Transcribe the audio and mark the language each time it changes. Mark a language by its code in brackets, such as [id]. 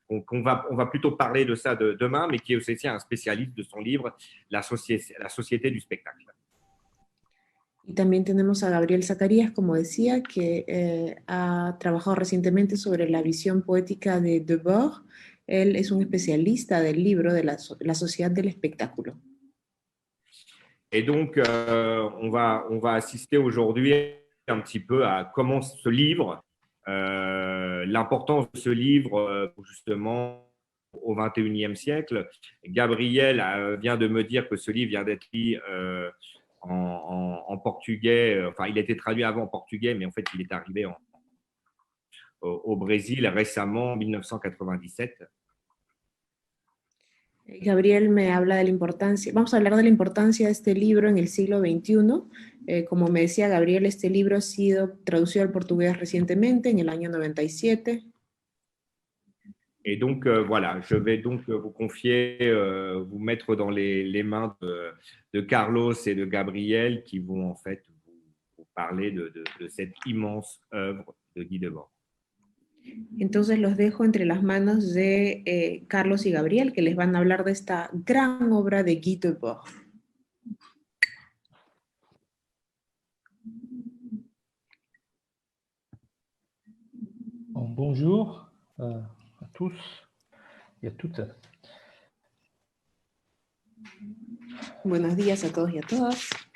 [fr] On va plutôt parler de ça demain, mais qui est aussi un spécialiste de son livre La société du spectacle. [es] Y también tenemos a Gabriel Zacarías, como decía, que ha trabajado recientemente sobre la visión poética de Debord. Él es un especialista del libro de la sociedad del espectáculo. [fr] Et donc, on va assister aujourd'hui un petit peu à comment ce livre, l'importance de ce livre justement au XXIe siècle. Gabriel vient de me dire que ce livre vient d'être lu en portugais. Enfin, il a été traduit avant en portugais, mais en fait, il est arrivé au Brésil récemment, en 1997. [es] Gabriel me habla de la importancia, vamos a hablar de la importancia de este libro en el siglo XXI. Como me decía Gabriel, este libro ha sido traducido al portugués recientemente, en el año 97. [fr] Et donc, voilà, je vais donc vous confier, vous mettre dans les mains de Carlos et de Gabriel qui vont en fait vous parler de cette immense œuvre de Guy Debord. [es] Entonces los dejo entre las manos de Carlos y Gabriel, que les van a hablar de esta gran obra de Guy Debord. [fr] Bonjour à tous et à toutes. [es] Buenos días a todos y a todas.